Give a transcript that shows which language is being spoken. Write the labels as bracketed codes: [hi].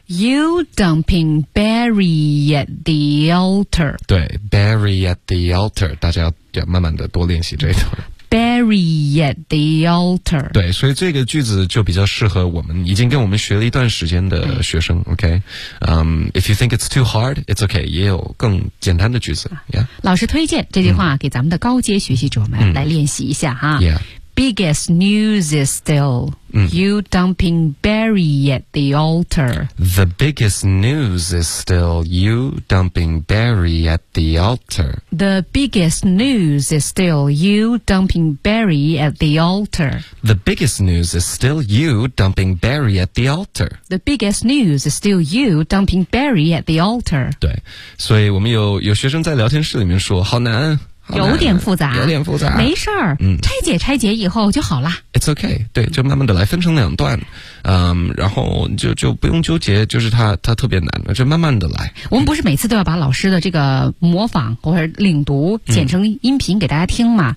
[en] You dumping Barry at the altar. [zh] 对 ， [en] Barry at the altar， [zh] 大家要慢慢的多练习这一段。 [en] b bury at the altar. [zh] 对，所以这个句子就比较适合我们已经跟我们学了一段时间的学生。 [en] OK， if you think it's too hard, it's OK. [zh] 也有更简单的句子。Yeah. 老师推荐这句话给咱们的高阶学习者们来练习一下哈。 [en] Yeah. Biggest news is still you dumping Barry at the altar. The biggest news is still you dumping Barry at the altar. The biggest news is still you dumping Barry at the altar. The biggest news is still you dumping Barry at the altar. The biggest news is still you dumping Barry at the altar. [zh] 对，所以我们有学生在聊天室里面说，好难。有点复杂，没事儿，拆解以后就好了。 [en] It's okay， [zh] 对，就慢慢的来，分成两段，然后就不用纠结，就是它特别难，就慢慢的来。我们不是每次都要把老师的这个模仿或者领读剪成音频给大家听吗？